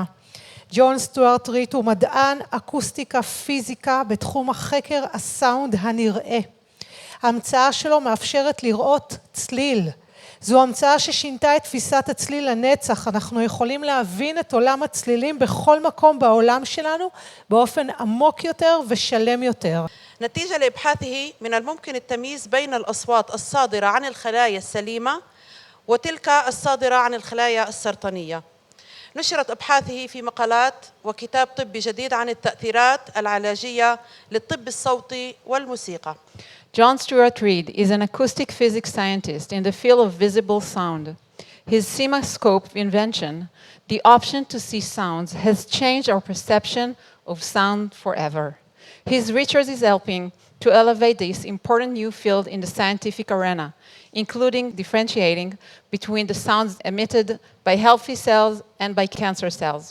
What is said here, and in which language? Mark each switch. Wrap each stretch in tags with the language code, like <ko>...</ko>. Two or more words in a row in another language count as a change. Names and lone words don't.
<he>ג'ון סטוארט ריד הוא מדען אקוסטיקה פיזיקה בתחום החקר הסאונד הנראה. ההמצאה שלו מאפשרת לראות צליל. זו המצאה ששינתה את תפיסת הצליל לנצח. אנחנו יכולים להבין את עולם הצלילים בכל מקום בעולם שלנו באופן עמוק יותר ושלם יותר.</he> <ar>نتيجة لإبحاثه من الممكن التمييز بين الأصوات الصادرة عن الخلايا السليمة وتلك الصادرة عن الخلايا السرطانية. نشرت أبحاثه في مقالات وكتاب طبي جديد عن التأثيرات العلاجية للطب الصوتي والموسيقى.</ar> <en>John Stuart Reid is an acoustic physics scientist in the field of visible sound. His CIMAscope invention, the option to see sounds, has changed our perception of sound forever. His research is helping to elevate this important new field in the scientific arena, including differentiating between the sounds emitted by healthy cells and by cancer cells.</en>